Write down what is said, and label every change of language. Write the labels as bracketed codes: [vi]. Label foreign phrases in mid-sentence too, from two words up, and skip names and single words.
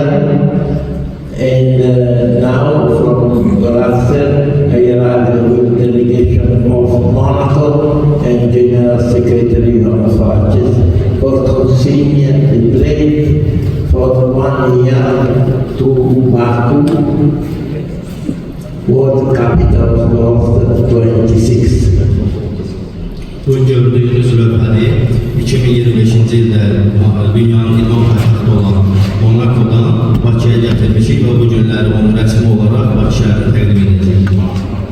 [en] And now from Brussels I arrived with the delegation of Monaco and General Secretary of Affairs for consigning the plate for 1 year to Baku, World Capital Sport 26. [az] Bu gördüğünüz lövhəni 2025-ci ildə dünyanın idman paytaxtı olan Monaco'dan Bakıya gətirmişik və bu günləri onu rəsmi olaraq Bakı şəhərinə təqdim edəcəyik.